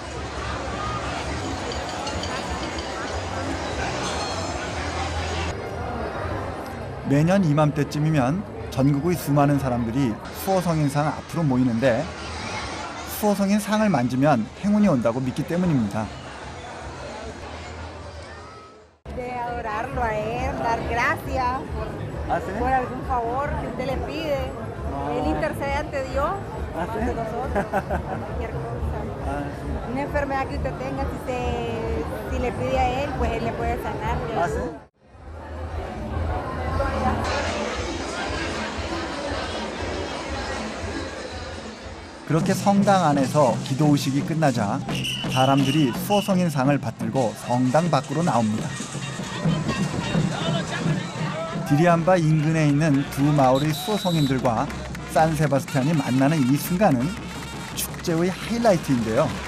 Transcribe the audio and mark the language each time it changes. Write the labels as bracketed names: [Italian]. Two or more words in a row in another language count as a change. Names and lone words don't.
[Korean] 매년 이맘때쯤이면 전국의 수많은 사람들이 수호성인상 앞으로 모이는데 수호성인 상을 만지면 행운이 온다고 믿기 때문입니다. [Spanish] De adorarlo a él, dar gracias por algún favor que usted le pide. Él intercede ante Dios, ante nosotros, cualquier cosa. Una enfermedad que usted tenga, si le pide a él, pues él le puede sanar. [Korean] 그렇게 성당 안에서 기도의식이 끝나자 사람들이 수호성인 상을 받들고 성당 밖으로 나옵니다. 디리암바 인근에 있는 두 마을의 수호성인들과 산세바스티안이 만나는 이 순간은 축제의 하이라이트인데요.